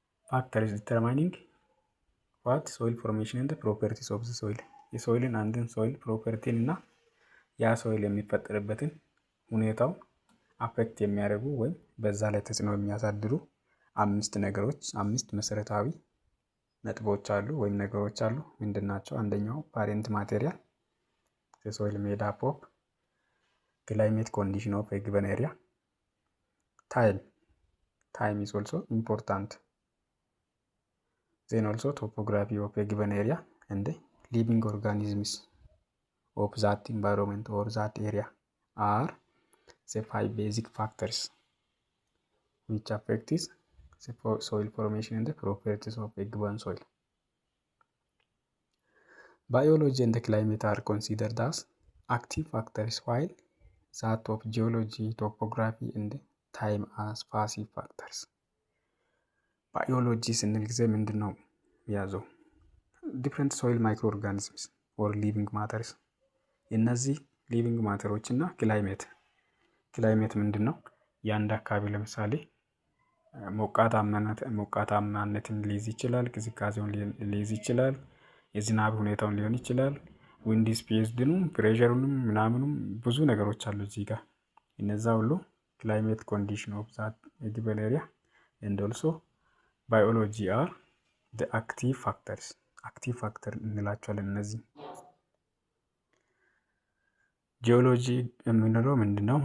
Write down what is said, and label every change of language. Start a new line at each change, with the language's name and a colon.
English: factors determining what soil formation and the properties of the soil
Amharic: የሶይልን አንድን ሶይል ፕሮፐርቲን እና ያ ሶይል የሚፈጠርበትን ሁኔታው አፌክት የሚያደርጉ ወይም በዛ ላይ ተጽዕኖ የሚያሳድሩ 5 መሰረታዊ ነጥቦች አሉ ወይም ነገሮች አሉ። ምንድናቸው? አንደኛው ፓሬንት ማቴሪያል
English: the soil made up of, climate condition of a given area, time is also important, then also topography of a given area and living organisms of that environment or that area are the 5 basic factors which affect the soil formation and the properties of a given soil. Biology and the climate are considered as active factors while that of geology, topography and time as passive factors.
Amharic: ባዮሎጂ ስንል ጊዜ ምንድን ነው ያዘው?
English: ዲፍረንት ሶይል ማይክሮ ኦርጋኒዝምስ ኦር ሊቪንግ ማተርስ።
Amharic: እነዚህ ሊቪንግ ማተሮች እና ክላይሜት ምንድን ነው? የአንድ አካባቢ ለምሳሌ ሞቃታማነትን ሊይዝ ይችላል፣ ቅዝቃዜውን ሊይዝ ይችላል፣ የዝናብ ሁኔታውን ሊሆን ይችላል፣ ዊንድ ስፒድንም ፕሬሸሩንም ምናምኑም ብዙ ነገሮች አሉ እዚህ ጋር። እነዛ ሁሉ
English: ክላይሜት ኮንዲሽን ኦፍ ዛት ጊቨን ኤሪያ ኤንድ ኦልሶ ባዮሎጂ አር ዘ አክቲቭ ፋክተርስ።
Amharic: አክቲቭ ፋክተር እንላቸዋለን እነዚህ። ጂኦሎጂ የምንለው ምንድነው?